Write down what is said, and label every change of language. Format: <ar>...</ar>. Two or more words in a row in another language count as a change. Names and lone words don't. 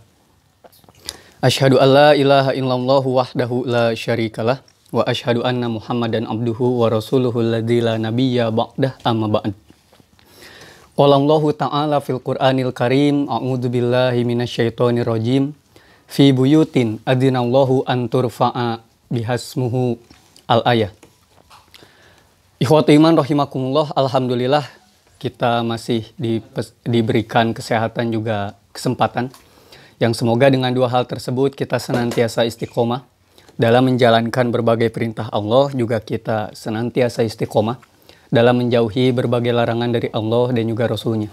<ar>أشهد أن لا إله إلا الله وحده لا شريك له وأشهد أن محمدا عبده ورسوله الذي لا نبي بعده أما بعد. قال الله تعالى في القرآن الكريم أعوذ بالله من الشيطان الرجيم. في بيوت أذن الله أن ترفع بحسمه الآية. إخوتي إيمان رحمكم الله,</ar> <id>alhamdulillah kita masih diberikan kesehatan juga kesempatan yang semoga dengan dua hal tersebut kita senantiasa istiqomah dalam menjalankan berbagai perintah Allah, juga kita senantiasa istiqomah dalam menjauhi berbagai larangan dari Allah dan juga Rasulnya.</id>